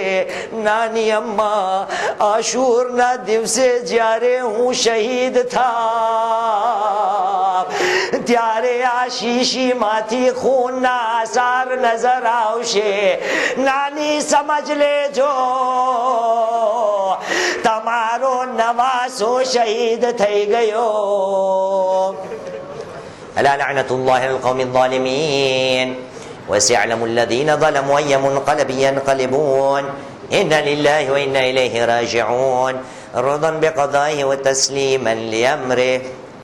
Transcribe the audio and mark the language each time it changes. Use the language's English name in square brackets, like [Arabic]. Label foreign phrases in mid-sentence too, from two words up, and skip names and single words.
[Gujarati] નાની અમ્મા, આશુરના દિવસે જ્યારે હું શહીદ થા ત્યારે આ શીશીમાંથી ખૂનના આસાર નજર આવશે. નાની સમજ લેજો, તમારો નવાસો શહીદ થઈ ગયો. [Arabic] ألا لعنة الله على القوم الظالمين وسيعلم الذين ظلموا أي منقلب ينقلبون إنا لله وإنا إليه راجعون رضا بقضائه وتسليما لأمره